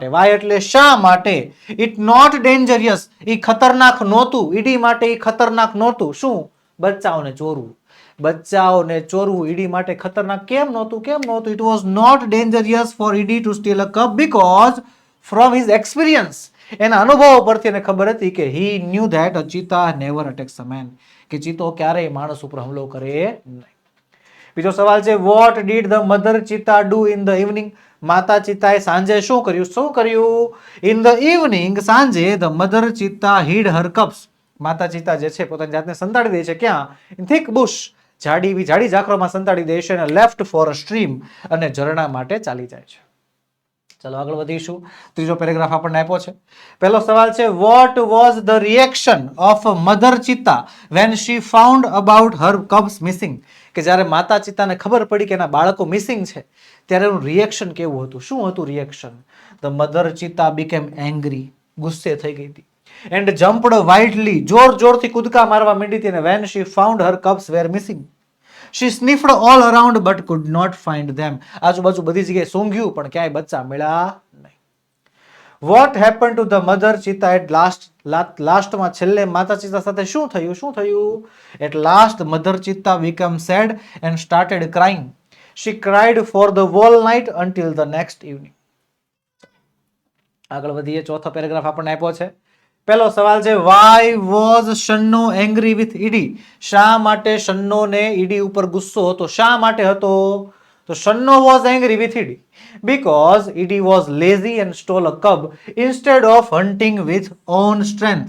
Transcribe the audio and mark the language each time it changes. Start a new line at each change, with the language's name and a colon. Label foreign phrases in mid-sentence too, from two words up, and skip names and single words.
Gujarati: વાય એટલે શા માટે,
English: it not dangerous,
Gujarati: એ ખતરનાક નહોતું, ઈડી માટે એ ખતરનાક નહોતું. શું? બચ્ચાઓને ચોરવું. બચ્ચાઓને ચોરવું ઈડી માટે ખતરનાક કેમ નહોતું? કેમ નહોતું?
English: it was not dangerous for Eddie to steal a cup because from his experience,
Gujarati: એના અનુભવો પરથી એને ખબર હતી કે
English: he knew that a cheetah never attacks a man,
Gujarati: કે ચિત્તો ક્યારેય માણસ ઉપર હુમલો કરે નહીં. બીજો સવાલ છે
English: what did the mother cheetah do in the evening,
Gujarati: માતા ચિત્તાએ સાંજે શું કર્યું? શું કર્યું?
English: in the evening, સાંજે the mother cheetah hid her cubs,
Gujarati: માતા ચિત્તા જે છે પોતાની જાતને સંતાડી દે છે. ક્યાં?
English: in thick bush,
Gujarati: જાડી ઝાકરોમાં સંતાડી દે છે, અને
English: left for a stream,
Gujarati: અને ઝરણા માટે ચાલી જાય છે. ચલો આગળ વધીશું. ત્રીજો પેરેગ્રાફ આપણને આપ્યો છે. પહેલો સવાલ છે
English: what was the reaction of mother cheetah when she found about her cubs missing,
Gujarati: કે જ્યારે માતા ચિત્તાને ખબર પડી કે એના બાળકો મિસિંગ છે ત્યારે એનું રિએક્શન કેવું હતું? શું હતું રિએક્શન?
English: the mother cheetah became angry,
Gujarati: ગુસ્સે થઈ ગઈ હતી.
English: and jumped wildly,
Gujarati: જોરથી કૂદકા મારવા માંડી હતી.
English: અને when she found her cubs were missing, she sniffed all around but could not find them,
Gujarati: આજુબાજુ બધી જગ્યાએ સૂંઘ્યું પણ ક્યાંય બચ્ચા મળ્યા નહીં.
English: what happened to the mother cheetah at last,
Gujarati: લાસ્ટમાં છેલ્લે માતા ચિત્તા સાથે શું થયું?
English: at last mother cheetah became sad and started crying, She cried for the whole night until the next evening.
Gujarati: આગળ વધીએ. ચોથો પેરેગ્રાફ આપણને આપ્યો છે.
English: પહેલો સવાલ છે, why was Shanno angry with Eddie?
Gujarati: શા માટે શન્નોને ઈડી ઉપર ગુસ્સો હતો? શા માટે હતો?
English: તો Shanno was angry with Eddie because Eddie was lazy and stole a cub instead of hunting with own strength.